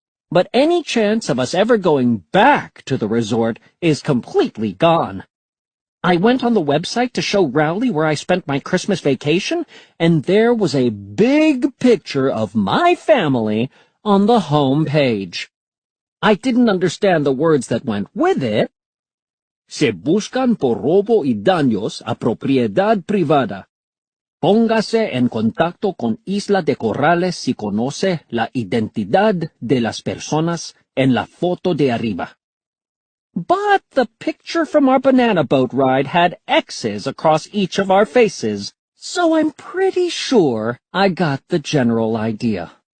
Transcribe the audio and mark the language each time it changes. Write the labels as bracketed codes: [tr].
[en] But any chance of us ever going back to the resort is completely gone. I went on the website to show Rowley where I spent my Christmas vacation, and there was a big picture of my family on the home page. I didn't understand the words that went with it. [es] Se buscan por robo y daños a propiedad privada. Póngase en contacto con Isla de Corrales si conoce la identidad de las personas en la foto de arriba. [en] But the picture from our banana boat ride had X's across each of our faces, so I'm pretty sure I got the general idea.